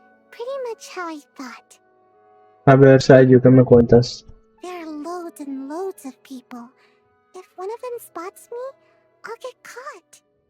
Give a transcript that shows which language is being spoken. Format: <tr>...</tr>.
<en>pretty much how I thought.</en> <es>A ver, Sayu, ¿qué me cuentas?</es> <en>There are loads and loads of people. If one of them spots me, I'll get caught.</en>